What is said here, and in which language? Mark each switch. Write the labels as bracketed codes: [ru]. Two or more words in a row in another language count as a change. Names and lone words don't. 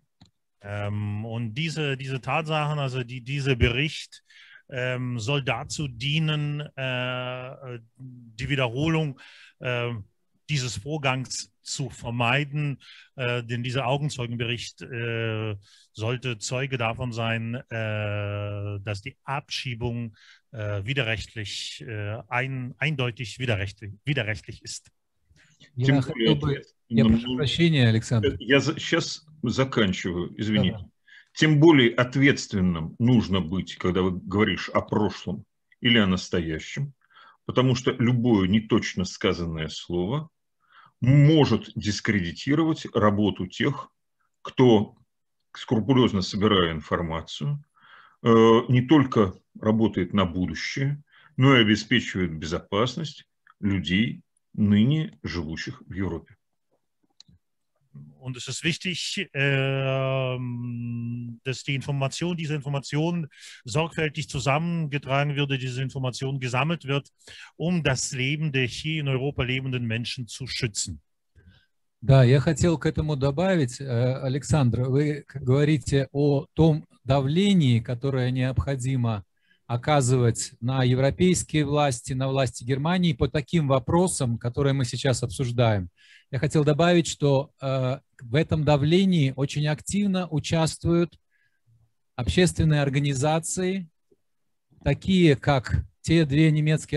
[de] Und diese Tatsachen, also dieser Bericht soll dazu dienen, die Wiederholung dieses Vorgangs zu vermeiden, denn dieser Augenzeugenbericht sollte Zeuge davon sein, dass die Abschiebung widerrechtlich, eindeutig widerrechtlich ist. [ru] Я прошу прощения, Александр. Я сейчас заканчиваю, извините. Да. Тем более ответственным нужно быть, когда вы говоришь о прошлом или о настоящем, потому что любое неточно сказанное слово может дискредитировать работу тех, кто, скрупулезно собирая информацию, не только работает на будущее, но и обеспечивает безопасность людей, ныне живущих в Европе. [de] Und es ist wichtig, dass diese Information sorgfältig zusammengetragen wird, diese Information gesammelt wird, um das Leben der hier in Europa lebenden Menschen zu schützen. [ru] Да, я хотел к этому добавить, Александр, вы говорите о том давлении, которое необходимо оказывать на европейские власти, на власти Германии по таким вопросам, которые мы сейчас обсуждаем. Я хотел добавить, что в этом давлении очень активно участвуют общественные организации, такие как те две немецкие